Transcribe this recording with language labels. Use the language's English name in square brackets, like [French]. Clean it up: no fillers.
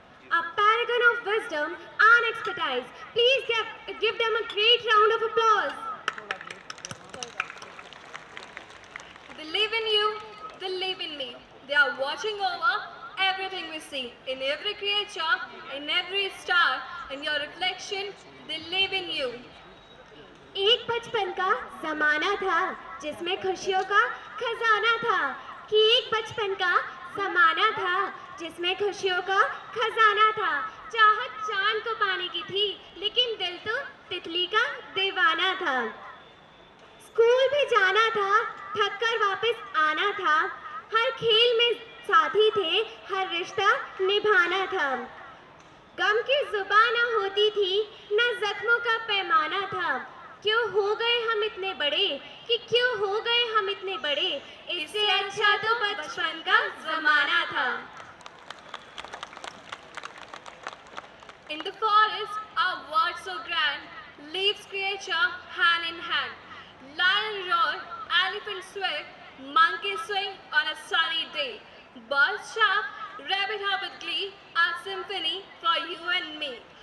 [English] A paragon of wisdom and expertise. Please give them a great round of applause. They live in you, they live in me. They are watching over everything we see. In every creature, in every star, in your reflection, they live in you. [Hindi] एक बचपन का जमाना था जिसमें खुशियों का खजाना था। कि एक बचपन का जमाना था जिसमें खुशियों का खजाना था। चाहत चांद को पाने की थी लेकिन दिल तो तितली का दीवाना था। स्कूल भी जाना था, थक कर वापस आना था। हर खेल में साथी थे, हर रिश्ता निभाना था। गम की जुबान न होती थी, न जख्मों का पैमाना था। क्यों हो गए हम इतने बड़े, कि क्यों हो गए हम इतने बड़े, इससे अच्छा तो बचपन का जमाना था। [English] In the forest are words so grand, leaves creature hand in hand. Lion roar, elephant swing, monkey swing on a sunny day. Birds shout, rabbit hop with glee, a symphony for you and me.